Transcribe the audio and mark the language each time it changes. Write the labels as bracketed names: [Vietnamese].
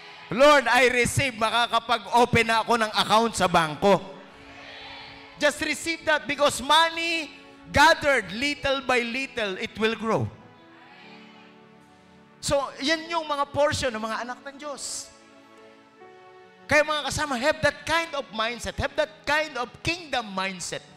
[Filipino] Lord, [English] I receive, [Filipino] makakapag-open na ako ng account sa bangko. [English] Just receive that because money gathered little by little, it will grow. [Filipino] So, yan yung mga portion ng mga anak ng Diyos. Kaya mga kasama, [English] have that kind of mindset. Have that kind of kingdom mindset.